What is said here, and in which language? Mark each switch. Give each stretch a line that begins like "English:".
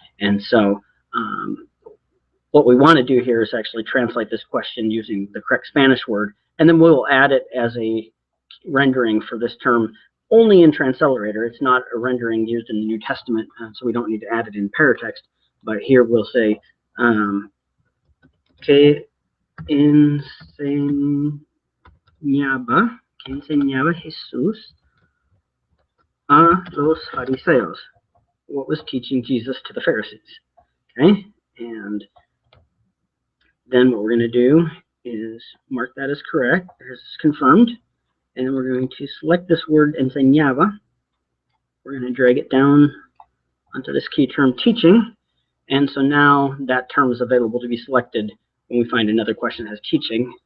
English: And so what we want to do here is actually translate this question using the correct Spanish word, and then we'll add it as a rendering for this term only in Transcelerator. It's not a rendering used in the New Testament, so we don't need to add it in paratext. But here we'll say,
Spanish: que enseñaba Jesús a los fariseos.
English: What was teaching Jesus to the Pharisees? Okay, and then what we're going to do is mark that as correct, as confirmed, and we're going to select this word enseñaba. We're going to drag it down onto this key term teaching, and so now that term is available to be selected when we find another question that has teaching.